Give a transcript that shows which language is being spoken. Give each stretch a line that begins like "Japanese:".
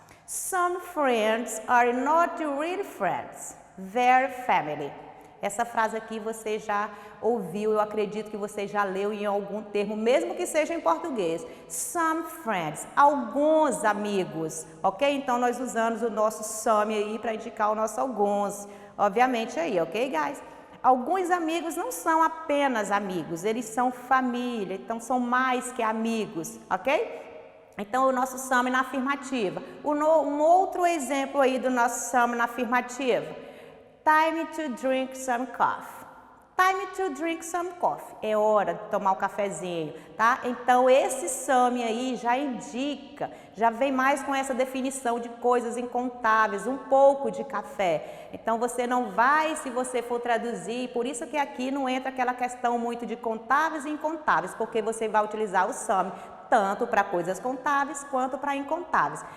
English: Some friends are not really friends, they're family.
Portuguese: Essa frase aqui você já ouviu, eu acredito que você já leu em algum termo, mesmo que seja em português.
English: Some friends,
Portuguese: alguns amigos, ok? Então, nós usamos o nosso some aí para indicar o nosso alguns, obviamente aí,
English: ok, guys?
Portuguese: Alguns amigos não são apenas amigos, eles são família, então são mais que amigos, ok? Então, o nosso some na afirmativa. Um outro exemplo aí do nosso some na afirmativa.
English: Time to drink some coffee. Time to drink some coffee.
Portuguese: É hora de tomar um cafezinho, tá? Então, esse some aí já indica, já vem mais com essa definição de coisas incontáveis, um pouco de café. Então, você não vai, se você for traduzir, por isso que aqui não entra aquela questão muito de contáveis e incontáveis, porque você vai utilizar o some tanto para coisas contáveis quanto para incontáveis.